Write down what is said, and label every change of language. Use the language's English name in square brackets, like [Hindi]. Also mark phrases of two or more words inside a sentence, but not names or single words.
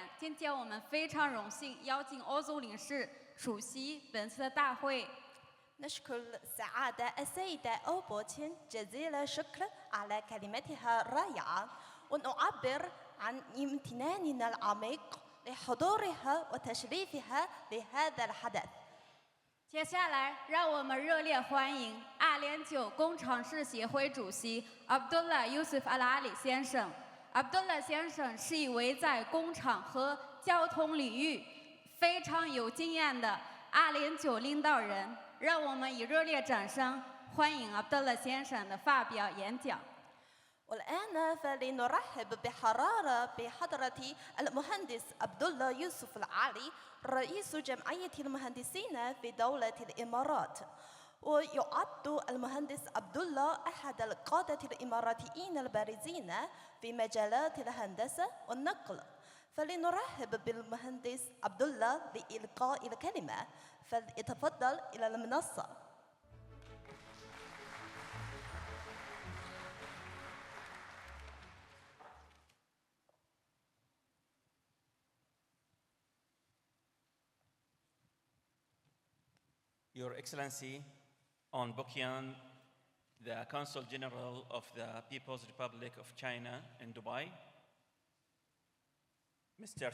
[Chinese] 今天我们非常荣幸邀请欧总领事出席本次的大会。 [Arabic] نشكر السعادة السيدة أو بوتين جزيل الشكر على كلمتها الرائعة ونعبر عن امتناننا العميق لحضورها وتشريفها لهذا الحدث. [Chinese] 接下来，让我们热烈欢迎阿联酋工程师协会主席 Abdullah Yusuf Al Ali 先生。Abdullah 先生是一位在工厂和交通领域非常有经验的阿联酋领导人。让我们以热烈掌声欢迎 Abdullah 先生的发表演讲。 [Arabic] والآن فلنرحب بحرارة بحضرة المهندس عبد الله يوسف العالي رئيس جمعية المهندسين في دولة الإمارات. ويعد المهندس عبد الله أحد القادة الإماراتيين البارزين في مجالات الهندسة والنقل. فلنرحب بالمهندس عبد الله لإلقاء الكلمة. فليتفضل إلى المنصة. [English] Your Excellency, on Bokyan, the Consul General of the People's Republic of China in Dubai, Mr.